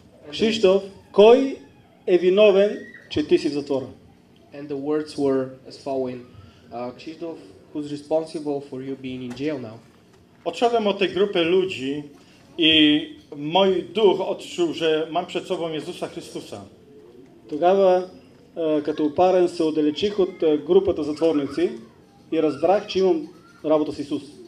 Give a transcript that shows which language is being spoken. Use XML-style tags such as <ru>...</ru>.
<bg>Кшиштоф, кой е виновен, че ти си в затвора?</bg> <en>And the words were as following. Krzysztof, who's responsible for you being in jail now?</en> <pl>Odszedłem od tej grupy ludzi i mój duch odczuł, że mam przed sobą Jezusa Chrystusa.</pl> <bg>Тогава, като опарен, се отдалечих от групата затворници и разбрах, че имам работа с Исус.</bg>